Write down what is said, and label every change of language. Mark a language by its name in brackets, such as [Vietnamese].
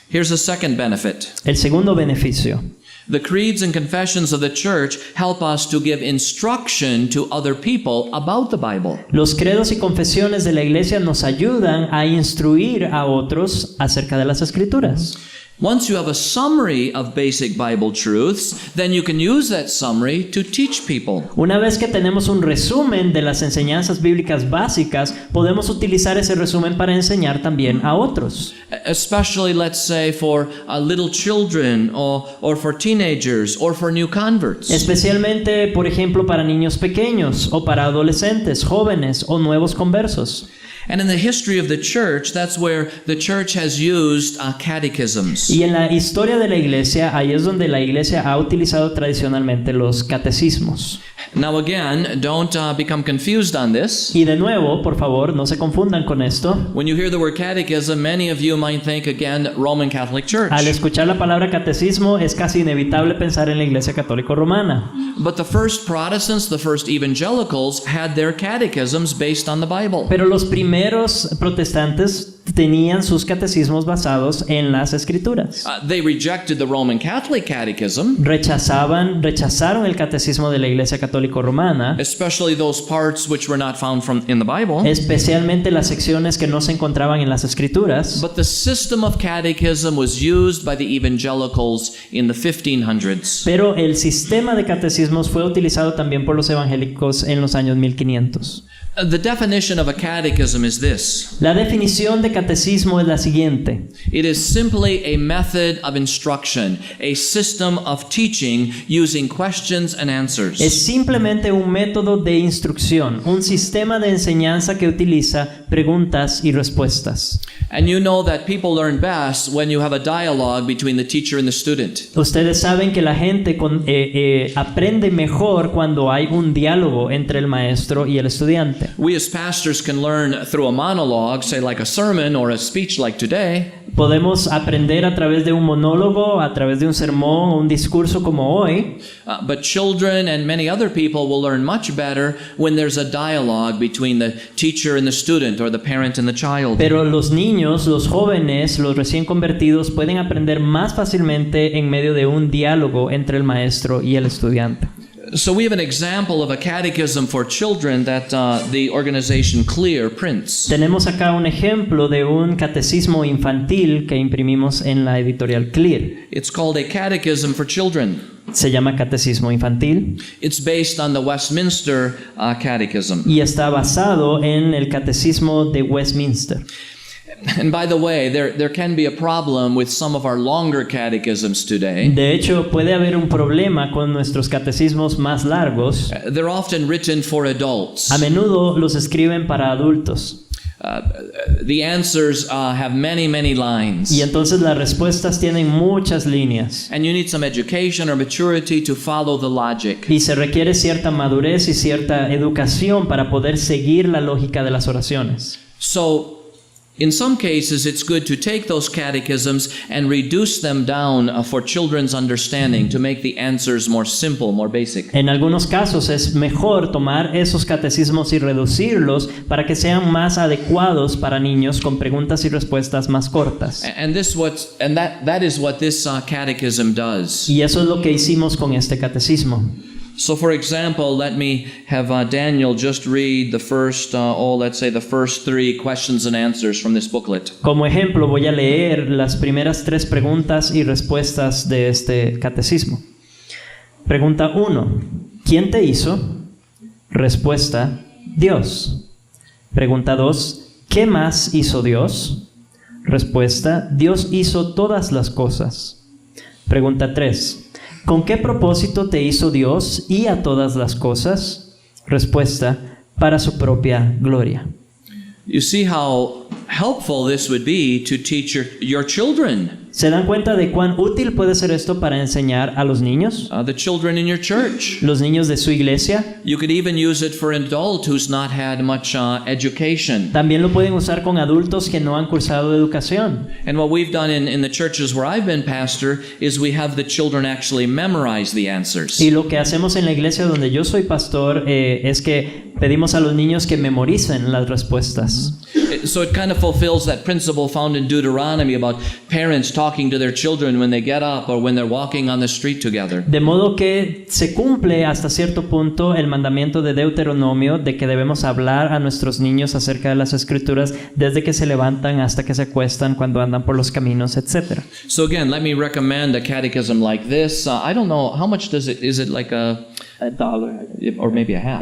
[English] Here's a second benefit. [Spanish] El segundo beneficio. [English] The creeds and confessions of the church help us to give instruction to other people about the Bible. [Spanish] Los credos y confesiones de la iglesia nos ayudan a instruir a otros acerca de las Escrituras. [English] Once you have a summary of basic Bible truths, then you can use that summary to teach people. [Spanish] Una vez que tenemos un resumen de las enseñanzas bíblicas básicas, podemos utilizar ese resumen para enseñar también a otros. [English] Especially, let's say, for little children or for teenagers or for new converts. [Spanish] Especialmente, por ejemplo, para niños pequeños o para adolescentes, jóvenes o nuevos conversos. [English] And in the history of the church, that's where the church has used catechisms. [Spanish] Y en la historia de la iglesia, ahí es donde la iglesia ha utilizado tradicionalmente los catecismos. [English] Now again, don't become confused on this. [Spanish] Y de nuevo, por favor, no se confundan con esto. [English] When you hear the word catechism, many of you might think again Roman Catholic Church. [Spanish] Al escuchar la palabra catecismo, es casi inevitable pensar en la iglesia católica romana. [English] But the first Protestants, the first evangelicals, had their catechisms based on the Bible. [Spanish] Pero los primeros protestantes tenían sus catecismos basados en las escrituras. [English] They rejected the Roman Catholic Catechism, [Spanish] Rechazaron el catecismo de la Iglesia Católica Romana, [English] especially those parts which were not found in the Bible. [Spanish] especialmente las secciones que no se encontraban en las escrituras. [English] But the system of catechism was used by the evangelicals in the 1500s. [Spanish] Pero el sistema de catecismos fue utilizado también por los evangélicos en los años 1500. [English] The definition of a catechism is this. [Spanish] La definición de catecismo es la siguiente. [English] It is simply a method of instruction, a system of teaching using questions and answers. [Spanish] Es simplemente un método de instrucción, un sistema de enseñanza que utiliza preguntas y respuestas. [English] And you know that people learn best when you have a dialogue between the teacher and the student. [Spanish] Ustedes saben que la gente aprende mejor cuando hay un diálogo entre el maestro y el estudiante. [English] We as pastors can learn through a monologue, say like a sermon or a speech like today. [Spanish] Podemos aprender a través de un monólogo, a través de un sermón o un discurso como hoy. [English] But children and many other people will learn much better when there's a dialogue between the teacher and the student or the parent and the child. [Spanish] Pero los niños, los jóvenes, los recién convertidos pueden aprender más fácilmente en medio de un diálogo entre el maestro y el estudiante. [English] So we have an example of a catechism for children that the organization Clear prints. [Spanish] Tenemos acá un ejemplo de un catecismo infantil que imprimimos en la editorial Clear. [English] It's called a catechism for children. [Spanish] Se llama Catecismo Infantil. [English] It's based on the Westminster Catechism. [Spanish] Y está basado en el Catecismo de Westminster. [English] And by the way, there can be a problem with some of our longer catechisms today. [Spanish] De hecho, puede haber un problema con nuestros catecismos más largos. [English] They're often written for adults. [Spanish] A menudo los escriben para adultos. [English] The answers have many lines. [Spanish] Y entonces las respuestas tienen muchas líneas. [English] And you need some education or maturity to follow the logic. [Spanish] Y se requiere cierta madurez y cierta educación para poder seguir la lógica de las oraciones. [English] So, in some cases, it's good to take those catechisms and reduce them down for children's understanding to make the answers more simple, more basic. [Spanish] En algunos casos es mejor tomar esos catecismos y reducirlos para que sean más adecuados para niños con preguntas y respuestas más cortas. [English] And that is what this catechism does. [Spanish] Y eso es lo que hicimos con este catecismo. [English] So, for example, let me have Daniel just read the first, the first 3 questions and answers from this booklet. [Spanish] Como ejemplo, voy a leer las primeras 3 preguntas y respuestas de este catecismo. Pregunta 1. ¿Quién te hizo? Respuesta: Dios. Pregunta 2. ¿Qué más hizo Dios? Respuesta: Dios hizo todas las cosas. Pregunta 3. ¿Con qué propósito te hizo Dios y a todas las cosas? Respuesta: para su propia gloria. [English] You see how helpful this would be to teach your children. [Spanish] ¿Se dan cuenta de cuán útil puede ser esto para enseñar a los niños? [English] The children in your church. [Spanish] Los niños de su iglesia. [English] You could even use it for an adult who's not had much education. [Spanish] También lo pueden usar con adultos que no han cursado educación. [English] And what we've done in the churches where I've been pastor is we have the children actually memorize the answers. [Spanish] Y lo que hacemos en la iglesia donde yo soy pastor es que pedimos a los niños que memoricen las respuestas. [English] So it kind of fulfills that principle found in Deuteronomy about parents talking to their children when they get up or when they're walking on the street together. [Spanish] De modo que se cumple hasta cierto punto el mandamiento de Deuteronomio de que debemos hablar a nuestros niños acerca de las escrituras desde que se levantan hasta que se acuestan, cuando andan por los caminos, etc. [English] So again, let me recommend a catechism like this. I don't know how much is it like $1 or maybe a half?